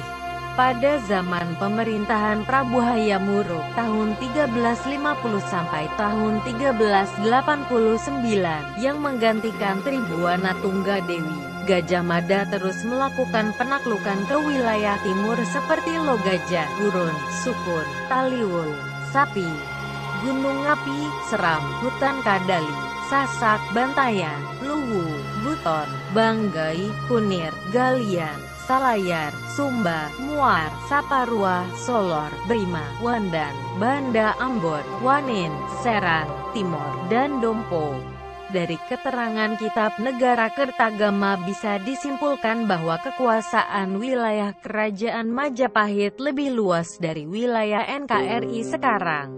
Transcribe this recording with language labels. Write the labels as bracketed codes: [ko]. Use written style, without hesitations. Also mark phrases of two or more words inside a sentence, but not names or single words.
[id] Pada zaman pemerintahan Prabu Hayam Wuruk tahun 1350 sampai tahun 1389, yang menggantikan Tribuana Tunggadewi, Gajah Mada terus melakukan penaklukan ke wilayah timur seperti Logaja, Gurun, Sukun, Taliwul, Sapi, Gunung Api, Seram, Hutan Kadali, Sasak, Bantayan, Luwu, Buton, Banggai, Kunir, Galian, Salayar, Sumba, Muar, Saparua, Solor, Brima, Wandan, Banda Ambon, Wanin, Serang, Timor, dan Dompo. Dari keterangan Kitab Negara Kertagama bisa disimpulkan bahwa kekuasaan wilayah Kerajaan Majapahit lebih luas dari wilayah NKRI sekarang.